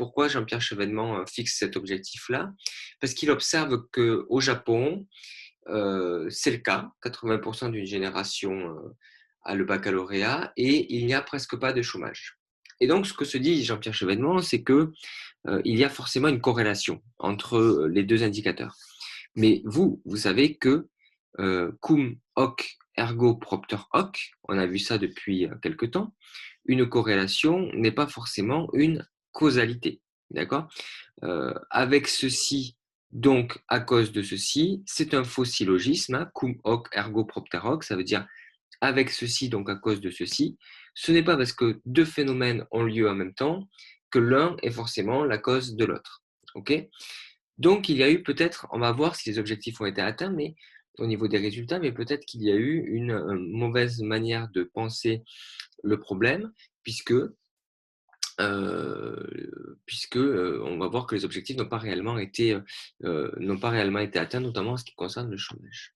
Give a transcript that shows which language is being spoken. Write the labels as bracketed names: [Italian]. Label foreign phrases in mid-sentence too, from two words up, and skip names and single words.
[French] Pourquoi Jean-Pierre Chevènement fixe cet objectif-là? Parce qu'il observe qu'au Japon, c'est le cas, 80% d'une génération a le baccalauréat et il n'y a presque pas de chômage. Et donc, ce que se dit Jean-Pierre Chevènement, c'est que il y a forcément une corrélation entre les deux indicateurs. Mais vous savez que [Latin] cum hoc ergo propter hoc, [French] on a vu ça depuis quelque temps, une corrélation n'est pas forcément une causalité. D'accord? Avec ceci, donc à cause de ceci, c'est un faux syllogisme, hein, [Latin] cum hoc ergo propter hoc, [French] ça veut dire avec ceci, donc à cause de ceci. Ce n'est pas parce que deux phénomènes ont lieu en même temps que l'un est forcément la cause de l'autre. Ok? Donc il y a eu peut-être, on va voir si les objectifs ont été atteints, mais au niveau des résultats, mais peut-être qu'il y a eu une mauvaise manière de penser le problème, puisque on va voir que les objectifs n'ont pas réellement été atteints, notamment en ce qui concerne le chômage.